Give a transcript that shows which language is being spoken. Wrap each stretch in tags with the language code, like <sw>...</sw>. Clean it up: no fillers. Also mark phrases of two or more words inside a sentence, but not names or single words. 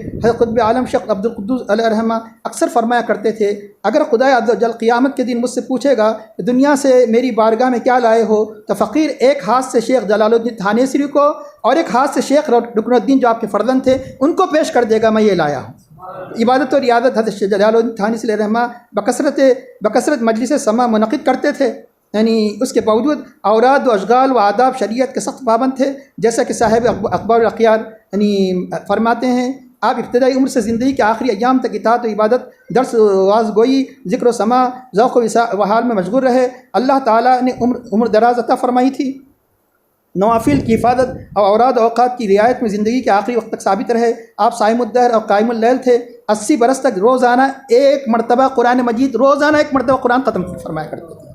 <ur>حضرت قطب عالم شیخ عبد القدوس علیہ الرحمہ اکثر فرمایا کرتے تھے، اگر خدا عز و جل قیامت کے دن مجھ سے پوچھے گا کہ دنیا سے میری بارگاہ میں کیا لائے ہو، تو فقیر ایک ہاتھ سے شیخ جلال الدین تھانیسری کو اور ایک ہاتھ سے شیخ رکن الدین جو آپ کے فرزند تھے ان کو پیش کر دے گا، میں یہ لایا ہوں۔ عبادت و ریاضت حضرت جلال الدین تھانسی علیہ الرحمہ بکثرت مجلس سما منعقد کرتے تھے، یعنی اس کے باوجود اوراد و اشغال و آداب شریعت کے سخت پابند تھے، جیسا کہ صاحب اخبار الاخیار یعنی فرماتے ہیں، آپ ابتدائی عمر سے زندگی کے آخری ایام تک اطاعت و عبادت، درس و واعظ گوئی، ذکر و سماع، ذوق و حال میں مشغول رہے۔ اللہ تعالیٰ نے عمر دراز عطا فرمائی تھی، نوافل کی حفاظت اور اوراد و اوقات کی رعایت میں زندگی کے آخری وقت تک ثابت رہے۔ آپ صائم الدہر اور قائم اللیل تھے، 80 برس تک روزانہ ایک مرتبہ قرآن مجید، روزانہ ایک مرتبہ قرآن ختم فرمایا کرتے تھے۔</ur>